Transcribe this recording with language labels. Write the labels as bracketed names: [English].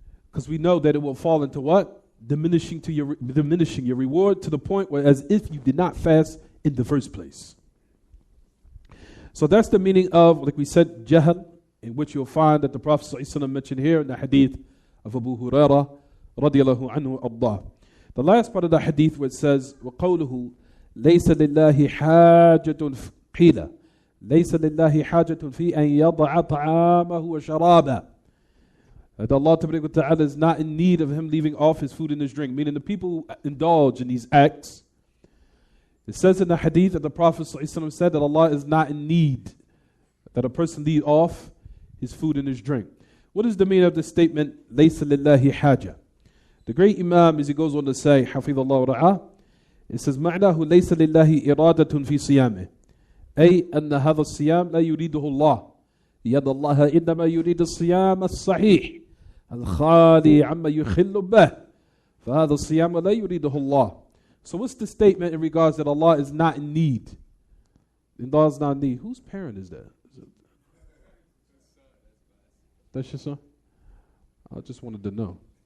[English] Because we know that it will fall into what? Diminishing your reward to the point where as if you did not fast in the first place. So that's the meaning of, like we said, jahl, in which you'll find that the Prophet ﷺ mentioned here in the hadith of Abu Hurairah radiallahu anhu Allah. The last part of the hadith where it says, [Arabic] وَقَوْلُهُ لَيْسَ لِلَّهِ حَاجَةٌ قِيلَ لَيْسَ لِلَّهِ حَاجَةٌ فِي أَن يَضَعَ طَعَامَهُ وَشَرَابَهُ. [English] That Allah Ta'ala is not in need of him leaving off his food and his drink. Meaning the people who indulge in these acts, it says in the hadith that the Prophet ﷺ said that Allah is not in need that a person leave off his food and his drink. What is the meaning of the statement, [Arabic] لَيْسَ لِلَّهِ حَاجَةٌ? [English] The great Imam, as he goes on to say, [Arabic] حفظ الله ورعاه, [English] it says, [Arabic] معناه ليس لله إرادة في صيامه أي أن هذا الصيام لا يريده الله لأن الله إنما يريد الصيام الصحيح الخالي عما يخل به فهذا الصيام لا يريده الله. [English] So what's the statement in regards that Allah is not in need? Allah is not in need. Whose parent is that? That's your son? I just wanted to know.